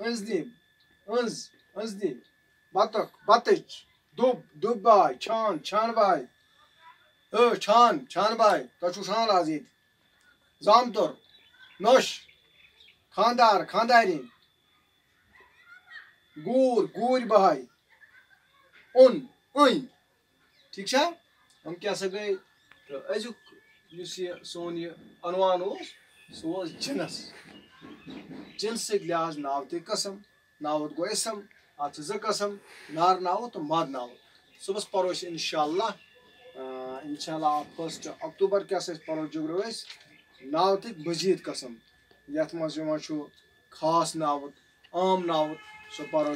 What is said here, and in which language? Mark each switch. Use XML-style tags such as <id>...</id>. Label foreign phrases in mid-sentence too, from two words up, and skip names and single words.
<ks>انزنہِ بطخ بتٕچ دُب دُب باے چھان باے چھان باے تۄہہِ چھُو چھان آز ییٚتہِ زامتُر نوٚش خاندار خاندارِنۍ گوٗرۍ باے أنۍ ٹھیک چھا ہم کیا سا گٔے تہٕ أزیُک یُس یہِ سون یہِ عنوان اوس سُہ اوس جنس جنسٕکۍ لحاظ ناوتٕکۍ قسم ناوت گوٚو اسم اتھ چھِ زٕ قسم نار ناوت تہٕ ماد ناوت صبحس پرو أسۍ انشاءاللہ 1 اکتوبر کیاہ سا پرو جگرو أسۍ ناوتٕکۍ مزیٖد قسم یتھ منٛز یِوان چھُ خاص ناوت عام ناوت سُہ پرو</ks>